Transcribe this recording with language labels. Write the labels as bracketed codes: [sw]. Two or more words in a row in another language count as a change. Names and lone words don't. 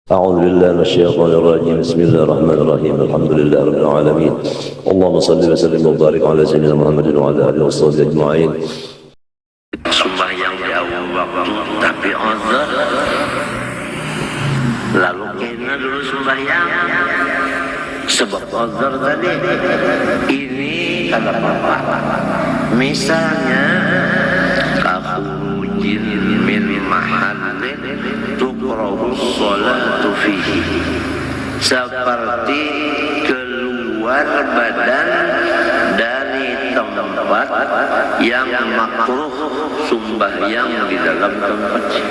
[ar] أعوذ بالله من الشيطان الرجيم بسم الله الرحمن الرحيم الحمد لله رب العالمين اللهم صل وسلم وبارك على سيدنا محمد وعلى آله وصحبه أجمعين. [ms] Sembahyang jauh waktu tapi uzur, lalu kena dulu sembahyang sebab uzur tadi. Ini kata Bapak, misalnya [ar] كخروج من محل تكره الصلاة فيه, [ms] seperti keluar badan dari tempat yang makruh sembahyang di dalam tempat itu.